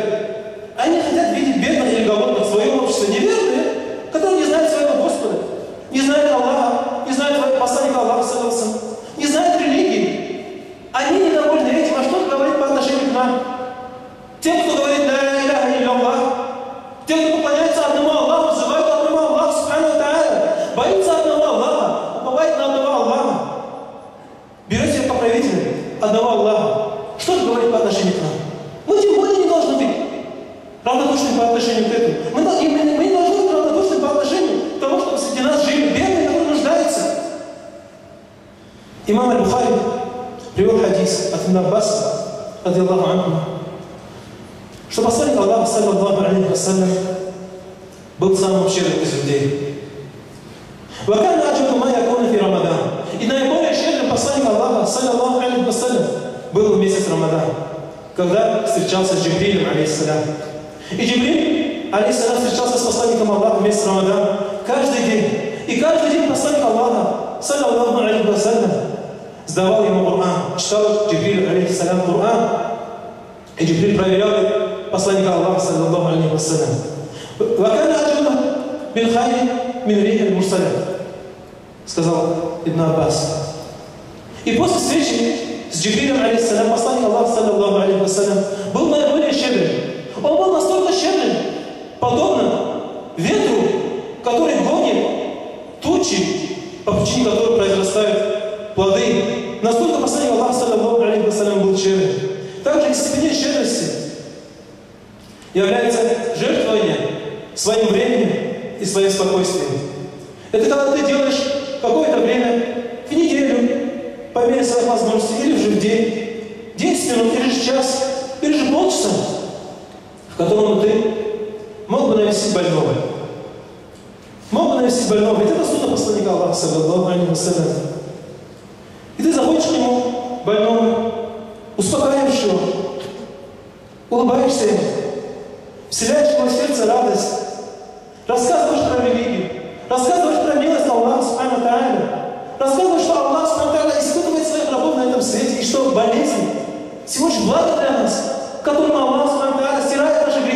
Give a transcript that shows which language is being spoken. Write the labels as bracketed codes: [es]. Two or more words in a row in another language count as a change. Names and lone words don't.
[ru] Они не хотят видеть бедных или голодных в своем обществе. Неверные, которые не знают своего Господа, не знают Аллаха, не знают посланника Аллаха, не знают религии. Они недовольны этим. А что говорит по отношению к нам? Тем, кто говорит [ar] «لا إله إلا الله», [ru] тем, кто поклоняется одному Аллаху, взывает к одному Аллаху, [ar] سبحانه وتعالى, [ru] боится одного Аллаха, уповает на одного Аллаха, берет себе покровителя одного Аллаха. Что же говорит по отношению к нам? Мы тем более не должны быть равнодушны по отношению к этому. Мы не должны быть равнодушны по отношению к тому, чтобы среди нас жили бедные, которые нуждаются. Имам Аль-Бухари привел хадис от Ибн Аббаса, [ar] رضي الله عنه, [ru] что посланник Аллаха, [ar] صلى الله عليه وسلم, [ru] был самым щедрым из людей. [ar] وَكَانَ أَجْوَدُ مَا يَكُونُ فِي رَمَضَانَ. [ru] И наиболее щедрым посланник Аллаха, [ar] صلى الله عليه وسلم, [ru] был в месяц Рамадан, когда встречался с Джибрилем, алейхиссалям. И Джибриль, алейхиссалям, встречался с посланником Аллаха в месяц Рамадан каждый день. И каждый день посланник Аллаха, [ar] صلى الله عليه وسلم, [ru] сдавал ему Коран, читал Джибриль, алейхиссалям, Коран. И Джибриль проверял посланника Аллаха, [ar] صلى الله عليه وسلم. وَكَانَ أَجْوَدُ بِالْخَيْرِ مِنْ رِيحِ الْمُرْسَلَةِ, [ru] сказал Ибн Аббас. И после встречи с Джибрилем, алейхиссалям, посланник Аллаха, [ar] صلى الله عليه وسلم, [ru] был наиболее щедрым. Он был настолько щедрым, подобно ветру, который гонит тучи, по причине которой произрастают плоды. Настолько посланник Аллаха, [ar] صلى الله عليه وسلم, [ru] был щедрым. Также из степени щедрости является жертвование своим временем и своим спокойствием. Это когда ты делаешь какое-то время в неделю, по мере своих возможностей, или же в день, 10 минут, или же час, или же полчаса, в котором ты мог бы навестить больного. Мог бы навестить больного, ведь это судно посланника Аллаха, [ar] صلى الله عليه وسلم. [ru] И ты заходишь к нему, больному, успокаиваешь его, улыбаешься ему, вселяешь в его сердце радость, рассказываешь про религию, рассказываешь про милость Аллаха, [ar] سبحانه وتعالى, [ru] рассказываешь, что Аллах, [ar] سبحانه وتعالى, [ru] испытывает своих рабов на этом свете, и что болезнь всего лишь благо для нас, которым Аллах, [ar] سبحانه وتعالى, [ru] стирает наши грехи.